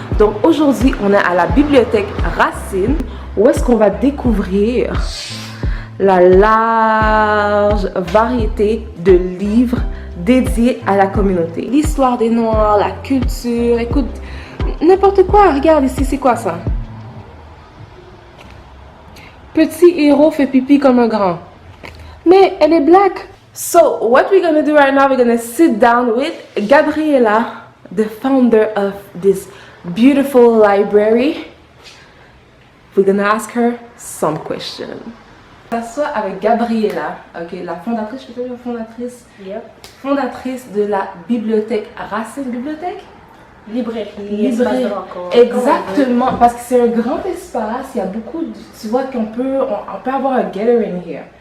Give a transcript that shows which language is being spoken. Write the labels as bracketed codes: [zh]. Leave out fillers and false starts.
[fr] Donc aujourd'hui on est à la bibliothèque Racine où est-ce qu'on va découvrir la large variété de livres dédiés à la communauté. L'histoire des Noirs, la culture, écoute, n'importe quoi. Regarde ici, c'est quoi ça? Petit héros fait pipi comme un grand. Mais elle est black. [en] So, what we're gonna do right now, we're gonna sit down with Gabriela, the founder of this beautiful library. We're gonna ask her some questions. [fr] On s'assoit avec Gabriela, ok, la fondatrice, je peux dire la fondatrice? [en] Yep. [fr] Fondatrice de la bibliothèque Racine Bibliothèque? Librairie, espace de rencontre. Exactement, parce que c'est un grand espace, il y a beaucoup de, tu vois qu'on peut, on peut avoir un [en] gathering here.